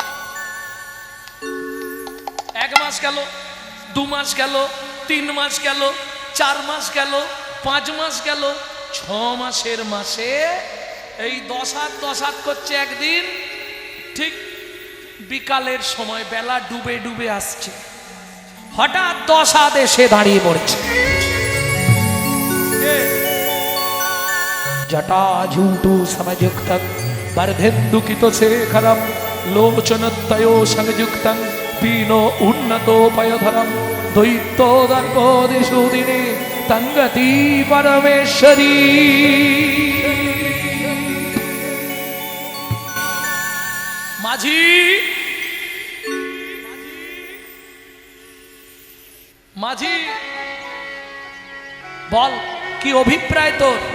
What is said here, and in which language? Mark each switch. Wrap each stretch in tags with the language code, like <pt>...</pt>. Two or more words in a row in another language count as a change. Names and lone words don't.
<bn>1 মাস গেল, 2 মাস গেল, 3 মাস গেল, 4 মাস গেল, 5 মাস গেল, 6 মাসের মাসে এই 10 হাত করছে। একদিন ঠিক বিকালের সময়, বেলা ডুবে ডুবে আসছে, হঠাৎ 10 হাত এসে দাঁড়িয়ে পড়েছে।</bn> <sa>জটা ঝুটু সমযুক্তং বর্ধেন্দুকিত শেখরম লোচনতয়ো সংযুক্তং পীনো উন্নতোপয়ধরম দৈত্যোদর্পদিশুদিনে তঙ্গতি পরমেশ্বরী।</sa> <bn>মাঝি মাঝি বল কি অভিপ্রায় তোর?</bn>